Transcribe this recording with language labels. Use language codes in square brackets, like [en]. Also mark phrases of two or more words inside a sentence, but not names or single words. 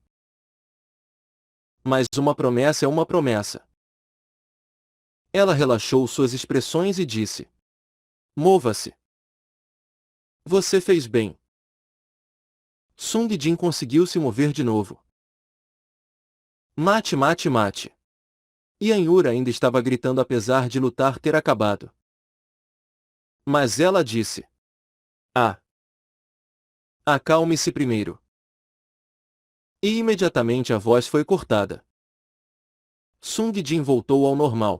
[pt] Mas uma promessa é uma promessa. Ela relaxou suas expressões e disse: Mova-se. Você fez bem. Sung Jin conseguiu se mover de novo. Mate, mate, mate. Yanura ainda estava gritando apesar de lutar ter acabado. Mas ela disse: Ah! Acalme-se primeiro. E imediatamente a voz foi cortada. Sung Jin voltou ao normal.